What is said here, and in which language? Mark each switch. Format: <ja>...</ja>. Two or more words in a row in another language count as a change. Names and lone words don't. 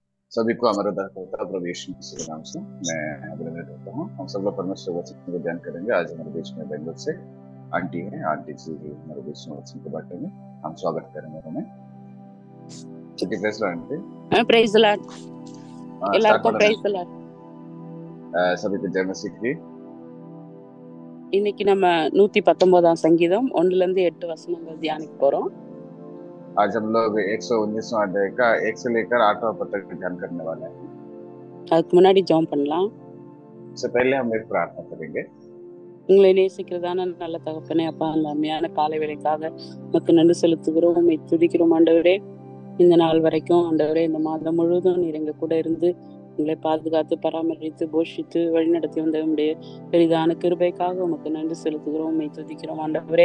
<hi>सभी को हमारा उद्धारकर्ता प्रभु यीशु मसीह के नाम से मैं अभिनंदन करता हूँ। हम सब लोग परमेश्वर वचन को ध्यान करेंगे। आज हमारे बीच में बेंगलोर से आंटी है, आंटी जी हमारे बीच में वचन को बांटेंगे। हम स्वागत करेंगे उन्हें। ठीक है,</hi> <en>praise lord</en> <hi>आंटी।</hi> <en>praise the lord. स्टार्ट</en> <ta>எல்லாருக்கும் பண்ணலாம்।</ta> <en>praise the lord.</en> <hi>सभी को जय मसीह की।</hi> <ta>இன்னைக்கு நம்ம 119ஆம் சங்கீதம் 1 ல இருந்து 8 வசனங்கள் தியானிக்க போறோம்.</ta> <hi>आज हम लोग 119वां अध्याय का 1 से लेकर 8वां पद तक ध्यान करने वाले हैं।</hi> <ta>அதுக்கு முன்னாடி ஜெபம் பண்ணலாம்.</ta> <hi>इससे पहले हम एक प्रार्थना करेंगे।</hi> <ta>உங்களை நேசிக்கிறதான நல்ல தகப்பனே, அப்பா, அந்த அருமையான காலை வேளைக்காக உமக்கு நன்றி செலுத்துகிறோம், உம்மை துதிக்கிறோம் ஆண்டவரே. இந்த நாள் வரைக்கும் ஆண்டவரே, இந்த மாதம் முழுவதும் நீர் எங்க கூட இருந்து உங்களை பாதுகாத்து பராமரித்து போஷித்து வழிநடத்தி வந்த உடைய பெரிதான கிருபைக்காக உமக்கு நன்றி செலுத்துகிறோம், உம்மை துதிக்கிறோம் ஆண்டவரே.</ta>